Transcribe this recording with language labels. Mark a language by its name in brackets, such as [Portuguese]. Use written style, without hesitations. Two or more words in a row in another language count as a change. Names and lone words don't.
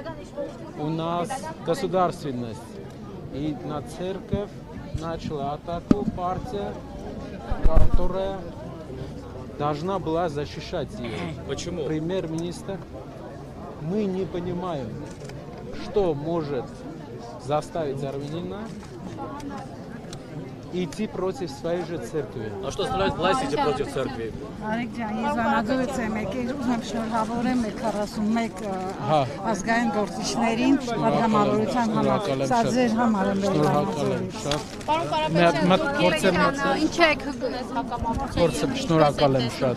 [Russian] У нас государственность. И на церковь начала атаку партия, которая должна была защищать ее. Почему? Премьер-министр. Мы не понимаем, что может заставить армянина идти против своей же церкви. А что становится власть против церкви? [Armenian] Արեգ ջան, ես վանաձորից եմ եկել, ուզում եմ շնորհավորեմ 41 ազգային գործիչներին պատգամավորության համար։ Սա ձեր համար եմ վանաձորից։ Պարոն Կարապետյան, ինչ եք հգնես հակամարտություններին։ Շնորհակալ եմ շատ։